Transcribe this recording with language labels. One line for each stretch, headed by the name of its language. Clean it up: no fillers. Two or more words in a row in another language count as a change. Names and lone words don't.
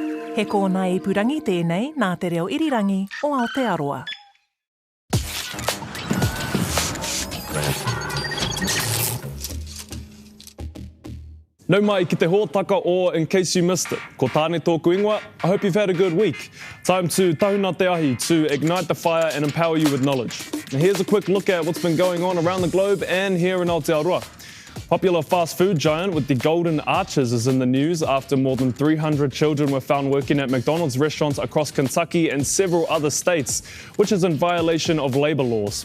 Māori: He kōna I purangi tēnei nā te reo irirangi o Aotearoa. Nau mai ki te hōtaka o
English: In Case You Missed It.
Māori: Ko tāne tōku ingoa,
English: I hope you've had a good week. Time to
Māori: tahuna te ahi,
English: to ignite the fire and empower you with knowledge. Now here's a quick look at what's been going on around the globe and here in Aotearoa. Popular fast food giant with the Golden Arches is in the news after more than 300 children were found working at McDonald's restaurants across Kentucky and several other states, which is in violation of labour laws.